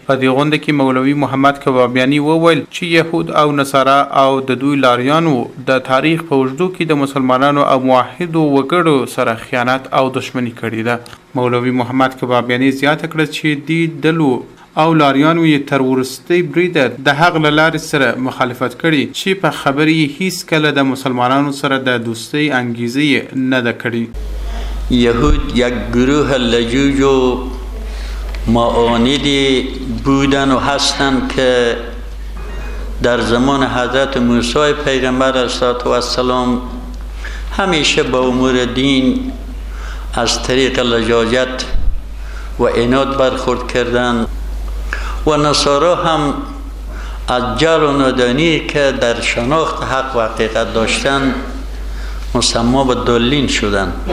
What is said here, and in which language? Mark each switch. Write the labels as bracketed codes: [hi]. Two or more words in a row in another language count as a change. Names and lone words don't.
[ps] په دې غونډه کې مولوي محمد کبابیاني وویل چې یهود او نصارا او د دوی لاریانو د تاریخ په اوږدو کې د مسلمانانو او موحدو وګړو سره خیانت او دښمني کړې ده. مولوي محمد کبابیاني زیاته کړه چې دې ډلو او لاریانو یې تر وروستۍ بریده د هغه له لارې سره مخالفت کړي چې په خبرې یې هیڅکله د مسلمانانو سره د دوستۍ انګیزه نه ده کړې. [fa] یهود یک گروه لجوج و معاندی بودن و هستند که در زمان حضرت موسی پیغمبر [ar] علیه السلام [fa] همیشه با امور دین از طریق لجاجت و عناد برخورد کردند و نصارا هم از جهل و نادانی که در شناخت حق و حقیقت داشتند مسما به ضالین شدند.